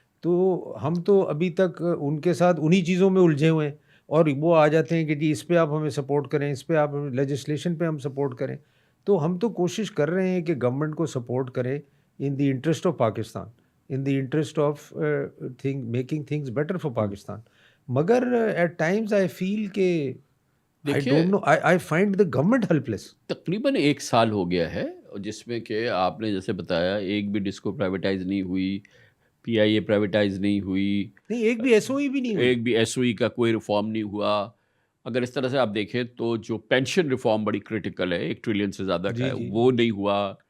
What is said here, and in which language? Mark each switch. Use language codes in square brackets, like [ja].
[ur] تو ہم تو ابھی تک ان کے ساتھ انہی چیزوں میں الجھے ہوئے ہیں, اور وہ آ جاتے ہیں کہ جی اس پہ آپ ہمیں سپورٹ کریں, اس پہ آپ لیجسلیشن پہ ہم سپورٹ کریں. تو ہم تو کوشش کر رہے ہیں کہ گورنمنٹ کو سپورٹ کریں [en] In the interest of Pakistan, in the interest of making things better for Pakistan. [ur] مگر [en] at times I feel [ur] کہ [en] I don't know, I find the government helpless. [ur] تقریباً 1 سال ہو گیا ہے جس میں کہ آپ نے جیسے بتایا ایک بھی ڈسکو پرائیویٹائز نہیں ہوئی, پی آئی اے پرائیویٹائز نہیں ہوئی, نہیں ایک بھی ایس او ای بھی نہیں ہوئی, ایک بھی ایس او ای کا کوئی ریفارم نہیں ہوا. اگر اس طرح سے آپ دیکھیں تو جو پینشن ریفارم بڑی کرٹیکل ہے, 1 ٹریلین سے زیادہ کا ہے, وہ نہیں ہوا.